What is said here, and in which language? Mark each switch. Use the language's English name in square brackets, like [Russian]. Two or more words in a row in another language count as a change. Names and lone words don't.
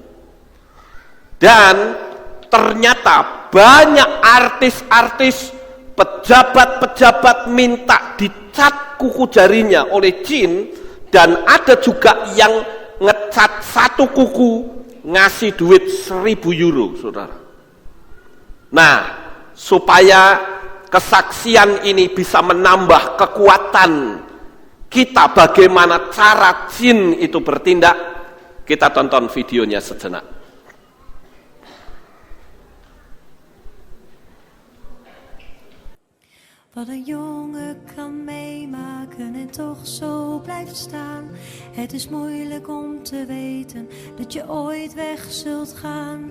[Indonesian] Dan ternyata banyak artis-artis, pejabat-pejabat minta dicat kuku jarinya oleh jin, dan ada juga yang ngecat 1 kuku ngasih duit 1.000 euro, saudara. Nah, supaya kesaksian ini bisa menambah kekuatan kita bagaimana cara jin itu bertindak, kita tonton videonya sejenak. [Dutch] Wat een jongen kan meemaken en toch zo blijft staan. Het is moeilijk om te weten dat je ooit weg zult gaan.